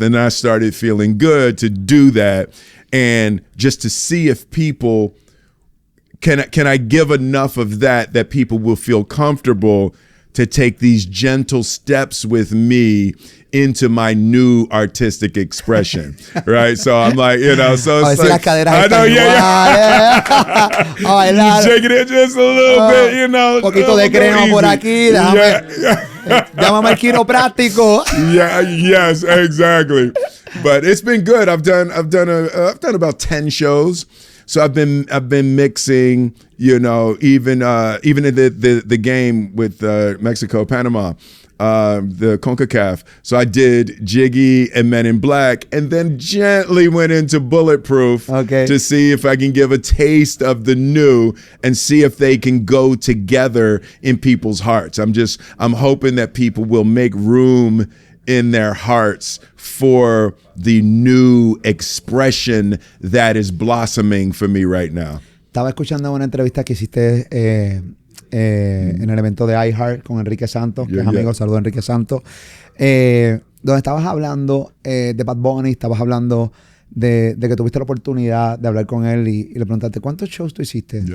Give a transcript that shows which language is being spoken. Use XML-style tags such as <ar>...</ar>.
<en>And I started feeling good to do that, and just to see if people can I give enough of that people will feel comfortable to take these gentle steps with me into my new artistic expression, right? So I'm like, so it's like, I know, yeah. Shaking it just a little bit,</en> <es>Un poquito de crema por aquí, llámame al quiropráctico.</es> <en>Yes, exactly. But it's been good. I've done about 10 shows. So I've been mixing, even in the game with Mexico, Panama, the CONCACAF. So I did Jiggy and Men in Black, and then gently went into Bulletproof to see if I can give a taste of the new and see if they can go together in people's hearts. I'm hoping that people will make room in their hearts for the new expression that is blossoming for me right now.</en> <es>Estaba escuchando una entrevista que hiciste en el evento de iHeart con Enrique Santos, que es amigo, saludo a Enrique Santos, donde estabas hablando de Bad Bunny, estabas hablando de que tuviste la oportunidad de hablar con él y le preguntaste, ¿cuántos shows tú hiciste?</es>